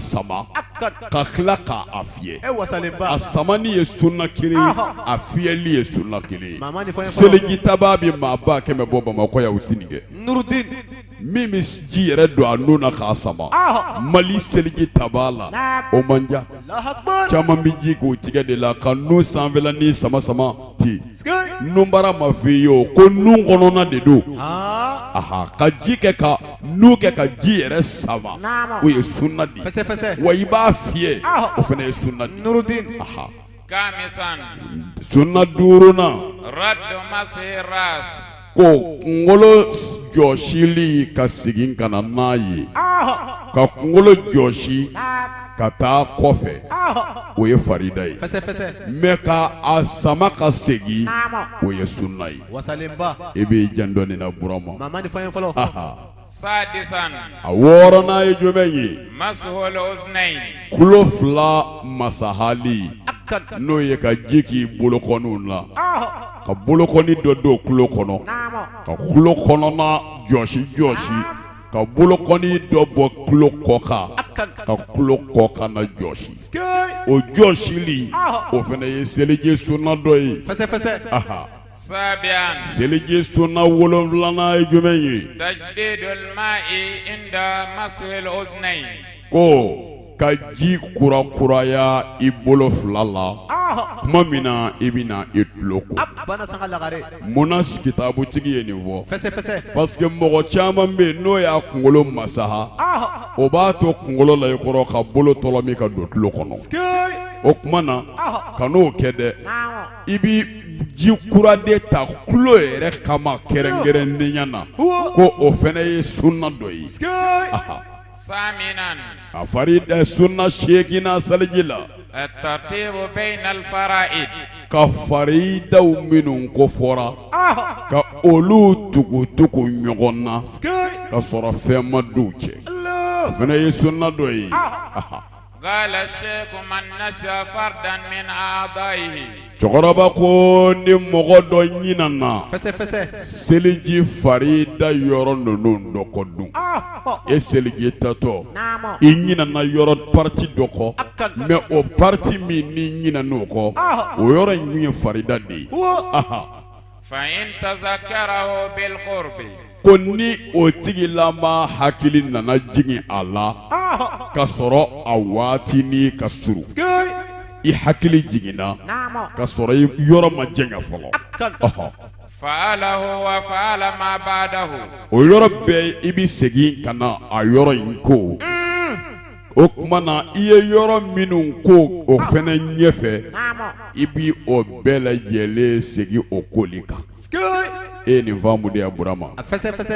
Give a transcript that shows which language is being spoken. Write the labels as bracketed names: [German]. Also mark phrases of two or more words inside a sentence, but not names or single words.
[Bambara] sama ka tila k'a fiyɛ a samani ye sunna kelen ye a fiyɛli ye sunna kelen ye seliji taba bɛ maa ba kɛmɛ bɔ Bamakɔ yan u ti nin kɛ min bɛ ji yɛrɛ don a nun na k'a sama Mali seliji taba la o man ca caman bɛ ji k'o tigɛ de la ka nun sanfɛla ni sama sama ten nunbara ma f'i ye o ko nun kɔnɔna de don ka ji kɛ ka nun kɛ ka ji yɛrɛ sama o ye sunna de ye wa i b'a fiyɛ o fana ye sunna de ye [Arabic] خامسا [Bambara] sunna duurunan [Arabic] رد مسح الراس [Bambara] ko kunkolo jɔsili ka segin ka na n'a ye ka kunkolo jɔsi ka taa kɔfɛ o ye farida ye mɛ ka a sama ka segin o ye sunna ye i b'i jan dɔɔni na Burama [Arabic] سادسا [Bambara] a wɔɔrɔnan ye jumɛn ye [Arabic] مسح الأذنين [Bambara] kulo fila masahali n'o ye ka ji k'i bolokɔniw la ka bolokɔni dɔ don kulo kɔnɔ ka kulo kɔnɔna jɔsi ka bolokɔni dɔ bɔ kulo kɔ kan ka kulo kɔ kan na jɔsi o jɔsili o fana ye seliji sunna dɔ ye [Arabic] سابعا [Bambara] seliji sunna 7nan ye jumɛn ye [Arabic] تجديد الماء عند مسح الأذنين [Bambara] ko ka ji kurakuraya i bolo fila la kuma min na i bɛna i tulo ko munna kitabutigi ye nin fɔ [French] parce que [Bambara] mɔgɔ caman bɛ yen n'o y'a kunkolo masaha o b'a to kunkolo la i kɔrɔ ka bolo tɔlɔmi ka don tulo kɔnɔ o kuma na kan'o kɛ dɛ Naamu. i bi ji kura de ta kulo yɛrɛ kama kɛrɛnkɛrɛnnenya na ko o fɛnɛ ye sunna dɔ ye [Arabic] ثامنا [Bambara] a farida sunna seegina saliji la [Arabic] الترتيب بين الفرائض [Bambara] ka faridaw minnu ko fɔra ka olu tugu ɲɔgɔn na ka sɔrɔ fɛn ma d'u cɛ o fɛnɛ ye sunna dɔ ye [Arabic] قال الشيخ من نسى فردا من أعضائه [Bambara] cɛkɔrɔba ko ni mɔgɔ dɔ ɲinana Fɛsɛ. seliji farida yɔrɔ ninnu dɔ kɔ dun e seliji tatɔ Naamu. i ɲinana yɔrɔ parti dɔ kɔ mais o parti min ni ɲinan'o kɔ o yɔrɔ in tun ye farida de ye [Arabic] فإن تذكره بالقرب [Bambara] ko ni o tigilama hakili nana jigin a la ka sɔrɔ a waati ni ka surun i hakili jiginna Naamu. ka sɔrɔ i yɔrɔ ma jɛŋa fɔlɔ [Arabic] فعله وفعل ما بعده [Bambara] o yɔrɔ bɛɛ i bi segin ka na a yɔrɔ in ko o tuma na i ye yɔrɔ minnu ko o fɛnɛ ɲɛfɛ Naamu. i bi o bɛɛ lajɛlen segin o koli kan e ye nin faamu de ya Burama Fɛsɛ.